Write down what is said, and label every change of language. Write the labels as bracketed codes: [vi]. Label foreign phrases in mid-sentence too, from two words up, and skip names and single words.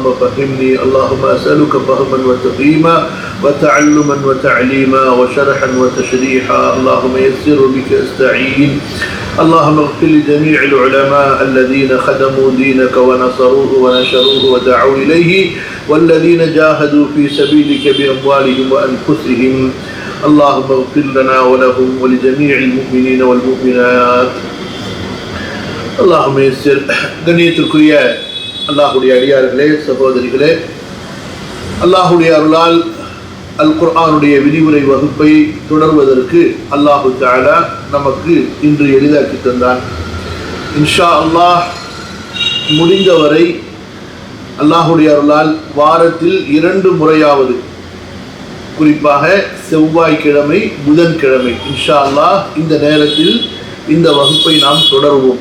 [ar] فهمني اللهم أسألك فهما وتفهيما وتعلما وتعليما وشرحا وتشريحا اللهم يسر بك أستعين اللهم اغفر لجميع العلماء الذين خدموا دينك ونصروه ونشروه ودعوا إليه والذين جاهدوا في سبيلك بأموالهم وأنفسهم اللهم اغفر لنا ولهم ولجميع المؤمنين والمؤمنات اللهم يسر [ta] கண்ணியத்திற்குரிய அல்லாஹ்வுடைய அடியார்களே சகோதரிகளே, அல்லாஹ்வுடைய அருளால் அல் குர்ஆனுடைய விரிவுரை வகுப்பை தொடர்வதற்கு [ar] الله تعالى [ta] நமக்கு இன்று எளிதாக்கி தந்தான். [ar] إن شاء الله [ta] முடிந்தவரை அல்லாஹ்வுடைய அருளால் வாரத்தில் 2 முறையாவது, குறிப்பாக செவ்வாய்க்கிழமை புதன்கிழமை [ar] إن شاء الله [ta] இந்த நேரத்தில் இந்த வகுப்பை நாம் தொடருவோம்.